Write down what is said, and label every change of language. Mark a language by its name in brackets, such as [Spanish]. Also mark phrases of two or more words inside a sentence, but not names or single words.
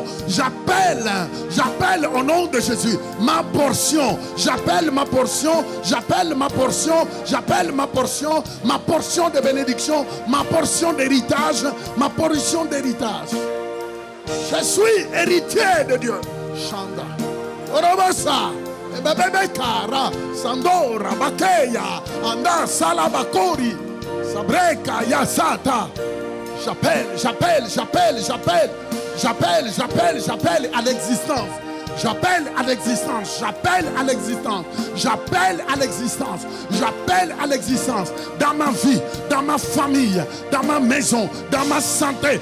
[French] J'appelle au nom de Jésus ma portion. J'appelle ma portion. J'appelle ma portion. J'appelle ma portion. Ma portion de bénédiction. Ma portion d'héritage. Ma portion d'héritage. Je suis héritier de Dieu. Chanda. Orobasa. Ebebekara. Sandora. Bakeya. Anda salabakori. Sabreka. Yasata. J'appelle à l'existence. J'appelle à l'existence. J'appelle à l'existence. J'appelle à l'existence. J'appelle à l'existence. Dans ma vie, dans ma famille, dans ma maison, dans ma santé.